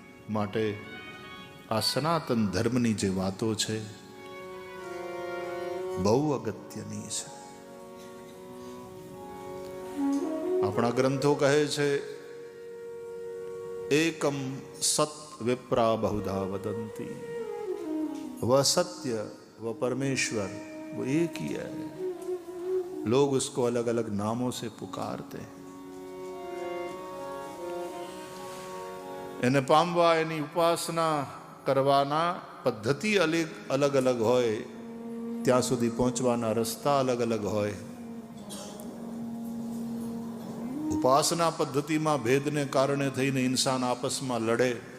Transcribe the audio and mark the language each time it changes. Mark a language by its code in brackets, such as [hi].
[gu] માટે આ સનાતન ધર્મની જે વાતો છે બહુ અગત્યની છે. આપણા ગ્રંથો કહે છે [sa] એકમ સત વિપ્રા બહુધા વદંતી, [hi] वह सत्य वह परमेश्वर वो एक ही है. लोग उसको अलग अलग नामों से पुकारते हैं. [gu] એને પામવા એની ઉપાસના કરવાના પદ્ધતિ અલગ અલગ હોય, ત્યાં સુધી પહોંચવાના રસ્તા અલગ અલગ હોય. ઉપાસના પદ્ધતિમાં ભેદને કારણે થઈને ઇન્સાન આપસમાં લડે.